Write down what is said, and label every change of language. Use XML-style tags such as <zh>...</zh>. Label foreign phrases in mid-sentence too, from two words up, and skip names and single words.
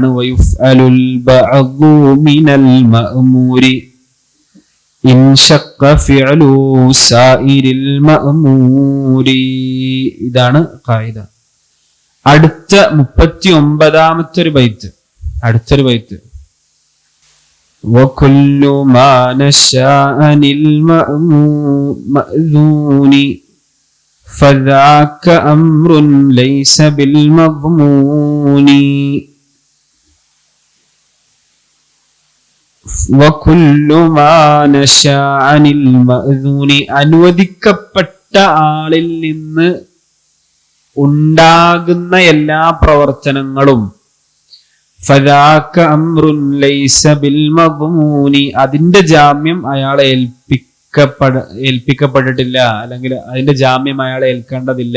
<ar>ويفعل البعض من المأمور إن شق فعل سائر المأمور.</ar> <ml>ഇതാണ് ഖായിദ. അടുത്ത 39-ാമത്തെ ഒരു ബൈത്ത്, അടുത്തൊരു ബൈത്ത്.</ml> <ar>وكل ما نشا عن المأذون فذاك أمر ليس بالمضمون وكل ما نشا عن المأذون</ar> <ml>അനുവദിക്കപ്പെട്ട ആളിൽ നിന്ന് ഉണ്ടാകുന്ന എല്ലാ പ്രവർത്തനങ്ങളും</ml> <ar>فذاك أمر ليس بالمضمون</ar> <ml>അതിന്റെ ജാമ്യം അയാളെ ഏൽപ്പിക്കപ്പെട്ടിട്ടില്ല, അല്ലെങ്കിൽ അതിന്റെ ജാമ്യം അയാളെ ഏൽക്കേണ്ടതില്ല.</ml>